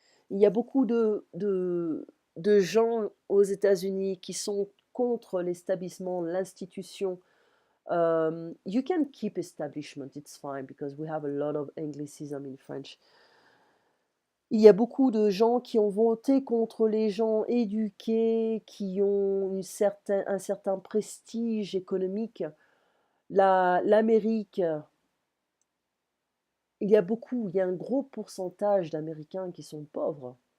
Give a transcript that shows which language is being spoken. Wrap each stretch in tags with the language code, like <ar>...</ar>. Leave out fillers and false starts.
<fr>Il y a beaucoup de gens aux États-Unis qui sont contre l'établissement, l'institution.</fr> <en>You can keep establishment, it's fine, because we have a lot of Anglicism in French.</en> <fr>Il y a beaucoup de gens qui ont voté contre les gens éduqués, qui ont un certain prestige économique. L'Amérique, il y a un gros pourcentage d'Américains qui sont pauvres.</fr>